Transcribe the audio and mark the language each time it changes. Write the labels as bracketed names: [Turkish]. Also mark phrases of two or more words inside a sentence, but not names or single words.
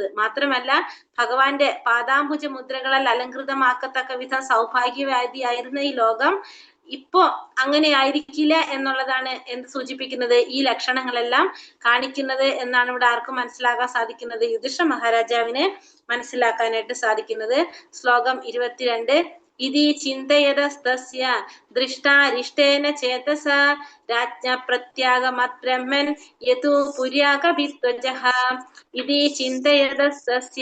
[Malayalam] മാത്രമല്ല ഭഗവാന്റെ പാദാംബുജ മുദ്രകളാൽ അലങ്കൃതമാക്കത്തക്ക വിധം സൗഭാഗ്യവാദിയായിരുന്ന ഈ ലോകം ഇപ്പോ അങ്ങനെ ആയിരിക്കില്ല എന്നുള്ളതാണ് എന്ത് സൂചിപ്പിക്കുന്നത്? ഈ ലക്ഷണങ്ങളെല്ലാം കാണിക്കുന്നത് എന്നാണ് ഇവിടെ ആർക്കും മനസ്സിലാക്കാൻ സാധിക്കുന്നത്? യുധിഷ്ഠിര മഹാരാജാവിന് മനസ്സിലാക്കാനായിട്ട് സാധിക്കുന്നത്. ശ്ലോകം 22. [Sanskrit] इति चिन्तयतस्तस्य दृष्टारिष्टेन चेतसा राज्ञा प्रत्यागमद्ब्रह्मन् यतो पुर्याकवित्वजः इति चिन्तयतस्तस्य